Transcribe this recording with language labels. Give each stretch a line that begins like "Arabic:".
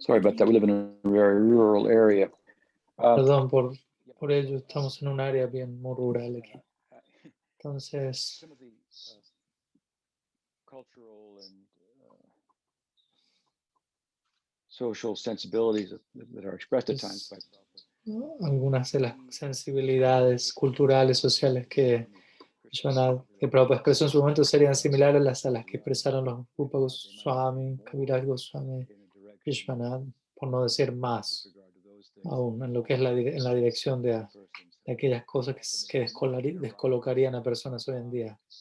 English: Sorry about that. We live in a very rural area.
Spanish: Perdón por ello, estamos en un área bien muy rural aquí. Entonces,
English: Some of the cultural and social sensibilities that are expressed at times by
Spanish: algunas de las sensibilidades culturales, sociales que Prabhupada expresó en su momento serían similares a las que expresaron los Rupa Goswami, Kaviraj Goswami, Vishwanath, por no decir más, aún en lo que es en la dirección de aquellas cosas que descolocarían a personas hoy en día.